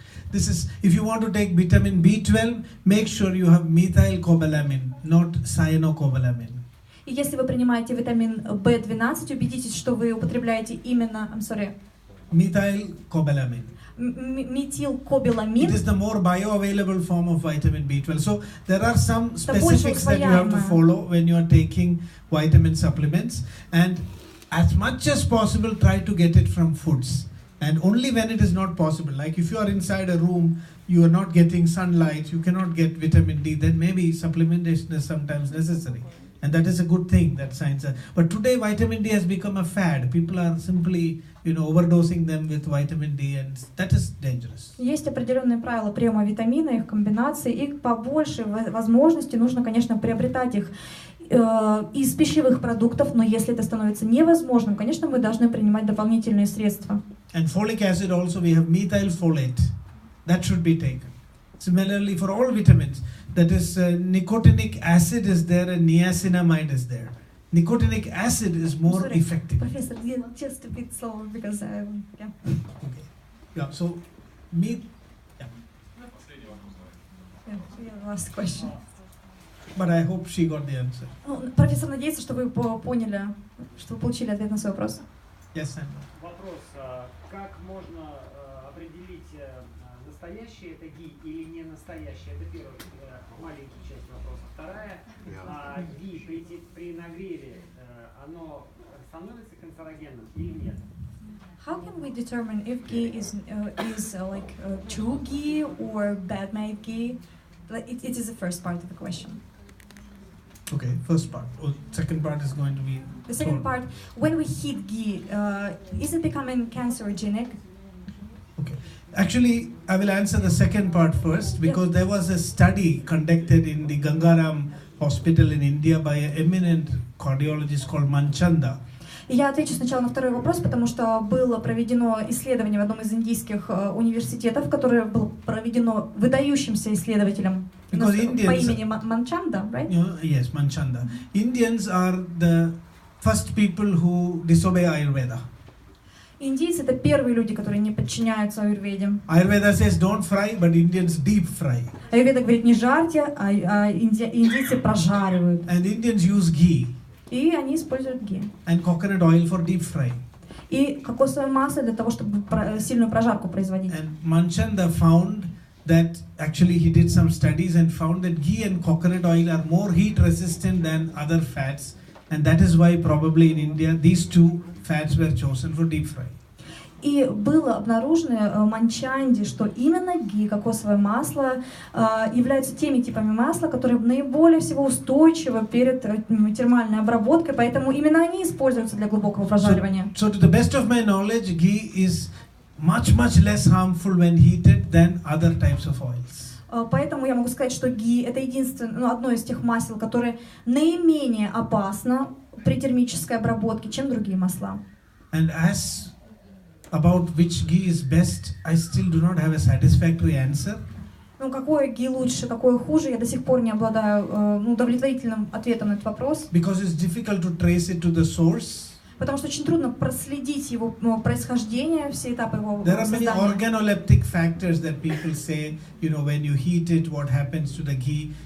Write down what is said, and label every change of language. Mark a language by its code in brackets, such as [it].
[en] This is, if you want to take vitamin B12, make sure you have methylcobalamin, not cyanocobalamin. [ru] И если вы принимаете витамин B12, убедитесь, что вы употребляете именно, [en] methylcobalamin. [ru] Метилкобаламин. [en] It is the more bioavailable form of vitamin B12. So there are some specifics that you have to follow when you are taking vitamin supplements, and as much as possible try to get it from foods. And only when it is not possible, like if you are inside a room, you are not getting sunlight, you cannot get vitamin D, then maybe supplementation is sometimes necessary. And that is a good thing that science has. But today vitamin D has become a fad. People are simply, overdosing them with vitamin D, and that is dangerous. [ru] Есть определенные правила приема витамина, их комбинации, и по большей возможности нужно, конечно, приобретать их из пищевых продуктов, но если это становится невозможным, конечно, мы должны принимать дополнительные средства. [en] And folic acid also, we have methylfolate. That should be taken. Similarly, for all vitamins, that is nicotinic acid is there and niacinamide is there. Nicotinic acid is more effective. Professor, just a bit slower because yeah. Okay. Yeah. So, Yeah. Last question. But I hope she got the answer. [ru] Профессор надеется, что вы поняли, что вы получили ответ на свой вопрос. [en] Yes, Sam. [ru] Вопрос: как можно определить, настоящее это ги или не настоящее? Это первый маленький часть вопроса. Вторая: ги при нагреве оно становится канцерогенным или нет? [en] How can we determine if ghee is like true ghee or bad made ghee? It is the first part of the question. Okay, first part. Second part is going to be. The second part: when we heat ghee, is it becoming cancerogenic? Okay. Actually, I will answer the second part first because there was a study conducted in the Gangaram Hospital in India by an eminent cardiologist called Manchanda. [ru] Я отвечу сначала на второй вопрос, потому что было проведено исследование в одном из индийских университетов, которое было проведено выдающимся исследователем по имени Манчанда, [en] right? Yes, Manchanda. Indians are the first people who disobey Ayurveda. [ru] Индийцы — это первые люди, которые не подчиняются аюрведе. [en] Ayurveda says don't fry, but Indians deep fry. [ru] Аюрведа говорит не жарьте, а индийцы прожаривают. [en] And Indians use ghee. [ru] И они используют ghee. [en] And coconut oil for deep fry. [ru] И кокосовое масло для того, чтобы сильную прожарку производить. [en] And Manchanda found that actually he did some studies and found that ghee and coconut oil are more heat resistant than other fats, and that is why probably in India these two fats were chosen for deep fry. [ru] И было обнаружено в Манчанде, что именно ghee, кокосовое масло, являются теми типами масла, которые наиболее всего устойчивы перед термальной обработкой, поэтому именно они используются для глубокого прожаривания. [en] So to the best of my knowledge, ghee is much less harmful when heated than other types of oils. [ru] Поэтому я могу сказать, что ghee — это единственное, одно из тех масел, которое наименее опасно при термической обработке, чем другие масла. [en] And as about which ghee is best, I still do not have a satisfactory answer. [ru] Ну, какое ghee лучше, какое хуже, я до сих пор не обладаю удовлетворительным ответом на этот вопрос. [en] Because it's difficult to trace it to the source. [ru] Потому что очень трудно проследить его происхождение, все этапы его [en] There are many [ru] создания. [en] organoleptic factors that people say, when you heat it, what happens to the ghee?